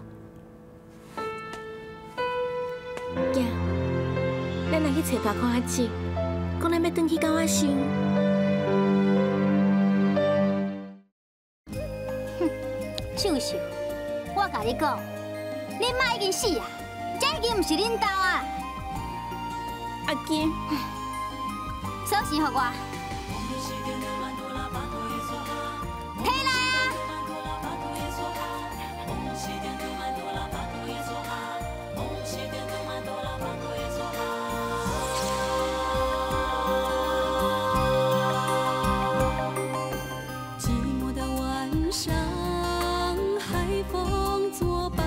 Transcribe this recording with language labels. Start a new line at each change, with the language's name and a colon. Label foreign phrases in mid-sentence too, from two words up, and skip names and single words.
Min Nan Chinese: 行，咱来去找大哥阿姊，讲咱要转去狗仔收。秀秀，我甲你讲，恁妈已经死啊！这已经唔是恁兜啊！阿金，小心给我，摕来啊！寂寞的晚上，海风作伴，